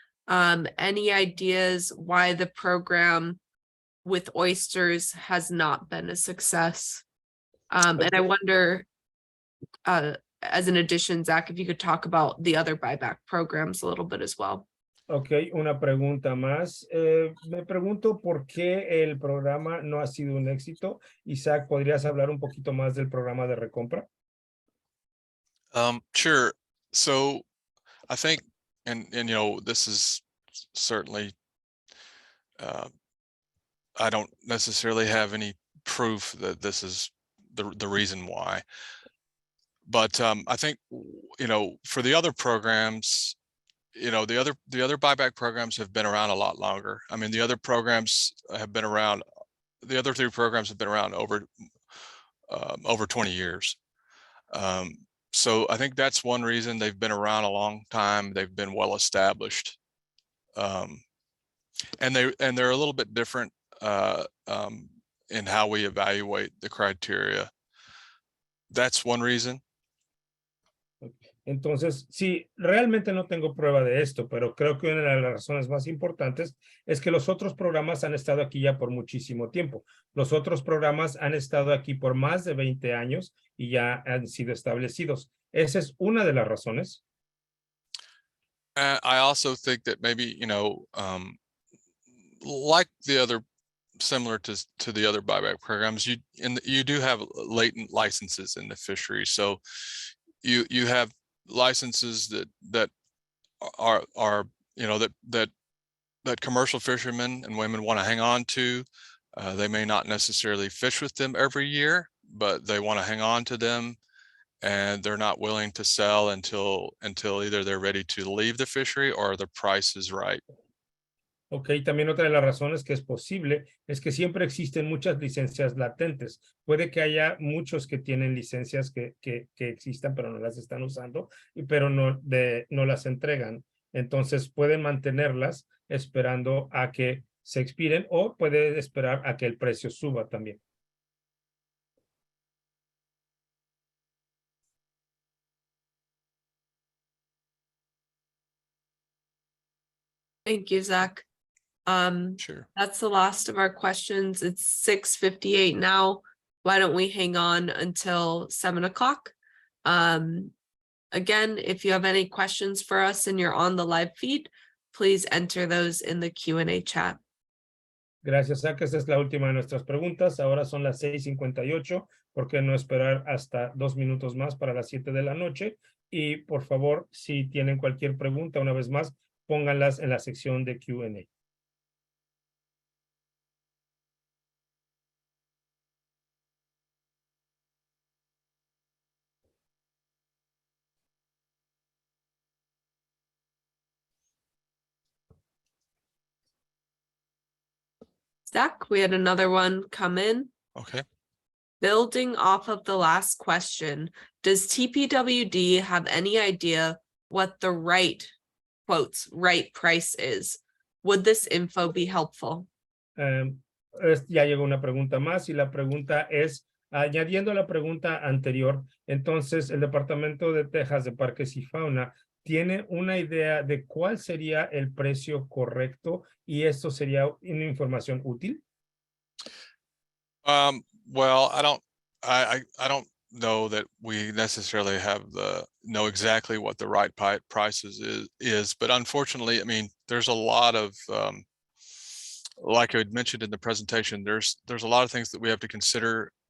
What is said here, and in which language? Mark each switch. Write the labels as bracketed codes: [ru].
[en] Any ideas why the program with oysters has not been a success? And I Okay. wonder, as an addition, Zach, if you could talk about the other buyback programs a little bit as well. [es] Ok, una pregunta más. Me pregunto por qué el programa no ha sido un éxito. Isaac, ¿podrías hablar un poquito más del programa de recompra? [en] Sure. So I think, and you know, this is certainly, I don't necessarily have any proof that this is the reason why. But I think, you know, for the other programs, you know, the other buyback programs have been around a lot longer. I mean, the other programs have been around, the other three programs have been around over 20 years. So I think that's one reason they've been around a long time. They've been well established. And they're a little bit different in how we evaluate the criteria. That's one reason. [es] Entonces, sí, realmente no tengo prueba de esto, pero creo que una de las razones más importantes es que los otros programas han estado aquí ya por muchísimo tiempo. Los otros programas han estado aquí por más de 20 años y ya han sido establecidos. Esa es una de las razones. [en] I also think that maybe, you know, like the other, similar to the other buyback programs, you do have latent licenses in the fishery. So you have licenses that are you know, that commercial fishermen and women want to hang on to. They may not necessarily fish with them every year, but they want to hang on to them, and they're not willing to sell until either they're ready to leave the fishery or the price is right. [es] Ok, también otra de las razones que es posible es que siempre existen muchas licencias latentes. Puede que haya muchos que tienen licencias que existan, pero no las están usando, pero no las entregan. Entonces pueden mantenerlas esperando a que se expiren o puede esperar a que el precio suba también. [en] Thank you, Zach. Sure. That's the last of our questions. It's 6:58 now. Why don't we hang on until 7 o'clock? Again, if you have any questions for us and you're on the live feed, please enter those in the Q&A chat. [es] Gracias, Zach. Esta es la última de nuestras preguntas. Ahora son las 6:58. ¿Por qué no esperar hasta 2 minutos más para las 7 de la noche? Y por favor, si tienen cualquier pregunta, una vez más, pónganlas en la sección de Q&A. [en] Zach, we had another one come in. Okay. Building off of the last question, does TPWD have any idea what the right, quotes, right price is? Would this info be helpful? [es] Ya llegó una pregunta más y la pregunta es, añadiendo la pregunta anterior, entonces el Departamento de Texas de Parques y Fauna tiene una idea de cuál sería el precio correcto y esto sería una información útil. [en] Well, I don't know that we necessarily know exactly what the right prices is, but unfortunately, I mean, there's a lot of, like I had mentioned in the presentation, there's a lot of things that we have to consider.